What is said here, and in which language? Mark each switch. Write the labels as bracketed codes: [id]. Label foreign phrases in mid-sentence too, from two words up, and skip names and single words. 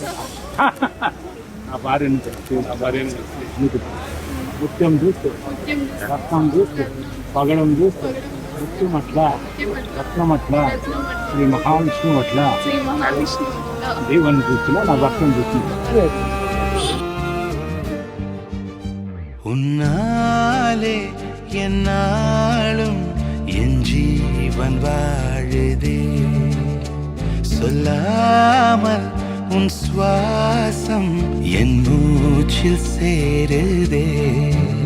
[te] ఆ భార్యను ముత్యం చూస్తే రత్నం చూస్తే పగడం చూస్తే ముత్యం అట్లా రత్నం అట్లా శ్రీ మహావిష్ణువు అట్లా దేవుని చూస్తున్నా నా భక్తం చూస్తున్నా. [ta] உன்னாலே என்னாலும் என் ஜீவன் வாழுதே. சொல்லாமல் உன் சுவாசம் என் மூச்சில் சேருதே.